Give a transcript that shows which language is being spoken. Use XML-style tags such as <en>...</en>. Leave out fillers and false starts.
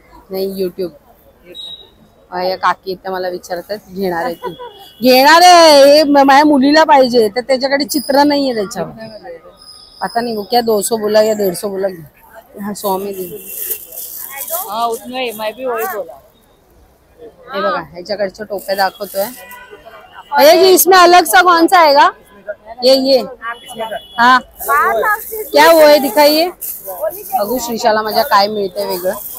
<mr>नाही युट्यूब या काकी इथं मला विचारतात घेणार आहे ती. घेणार आहे माझ्या मुलीला पाहिजे, तर त्याच्याकडे चित्र नाहीये त्याच्यावर. आता नाही</mr> <hi>वो क्या 200 बोला या 150 बोला. हाँ 100 में दी. हाँ उतना ही मैं भी वही बोला.</hi> <mr>हे बघा ह्याच्याकडच्या टोप्या दाखवतोय भैया जी.</mr> <hi>इसमें अलग सा कौन सा आएगा? ये हाँ क्या वो है दिखाइए.</hi> <mr>बघू श्रीशाला माझ्या काय मिळते वेगळं.</mr>